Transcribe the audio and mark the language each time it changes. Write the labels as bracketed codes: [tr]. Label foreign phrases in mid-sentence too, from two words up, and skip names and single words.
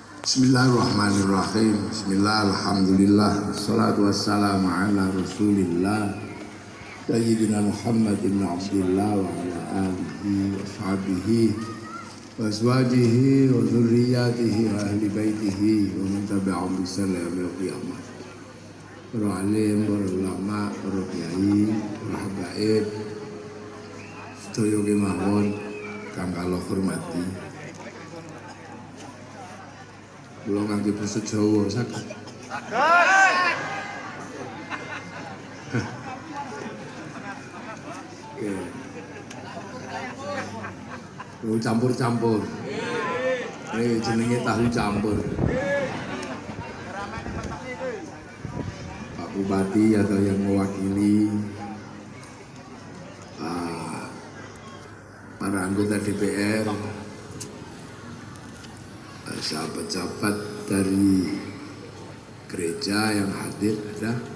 [ar] بسم الله الرحمن الرحيم. بسم الله، الحمد لله، والصلاة والسلام على رسول الله سيدنا محمد بن عبد الله وعلى آله وصحبه وأزواجه وذرياته وأهل بيته ومن تبعهم بإحسان إلى يوم القيامة. [jv] Para alim, para ulama, para kiai, para habaib sedaya kemawon kang kula hormati. Kula ngangge basa Jawa saged. Tahu campur-campur. Jenenge tahu campur. [id] Pak Bupati atau yang mewakili para anggota DPR, sahabat-sahabat dari gereja yang hadir ada.